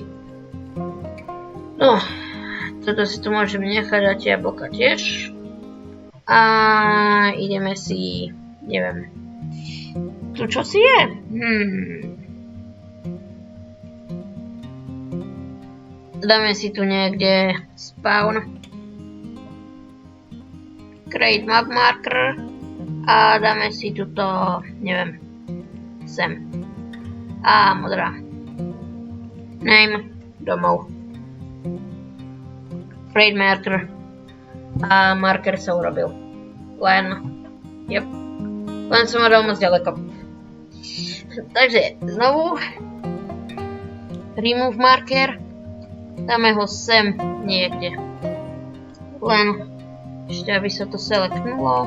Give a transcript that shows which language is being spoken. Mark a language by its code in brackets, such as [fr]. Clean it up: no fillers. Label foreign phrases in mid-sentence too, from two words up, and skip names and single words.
[sk] No, toto si tu môžeme nechať a tie jablka tiež. A ideme si, neviem, tu čo si je? Dáme si tu niekde spawn. [en] Create map marker. [sk] A dáme si tuto, neviem, sem. A modrá. Name, domov. [en] Create marker. [sk] A marker sa urobil. Len som ho dal moc ďaleko. Takže znovu. [en] Remove marker. [sk] Dáme ho sem niekde. Len ešte aby sa to selektnulo.